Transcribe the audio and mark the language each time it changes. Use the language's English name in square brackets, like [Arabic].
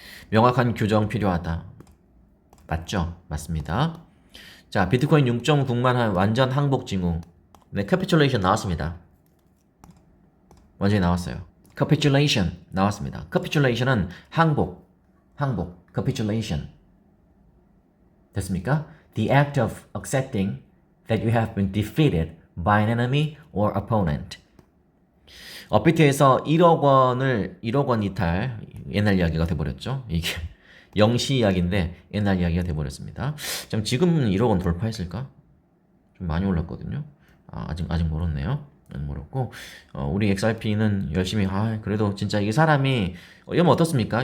[Korean] 명확한 규정 필요하다. 맞죠? 맞습니다. 자, 비트코인 6.9만 한 완전 항복 징후. 네, capitulation 나왔습니다. 완전히 나왔어요. capitulation 나왔습니다. capitulation은 항복. capitulation. 됐습니까? [English] The act of accepting that you have been defeated by an enemy or opponent. [Korean] 업비트에서 1억 원 이탈, 옛날 이야기가 돼버렸죠. 이게 영시 이야기인데 옛날 이야기가 돼버렸습니다. 지금 1억 원 돌파했을까? 좀 많이 올랐거든요. 아직 멀었네요. 멀었고, 우리 XRP는 열심히, 그래도 진짜 이게 사람이, 이러면 어떻습니까?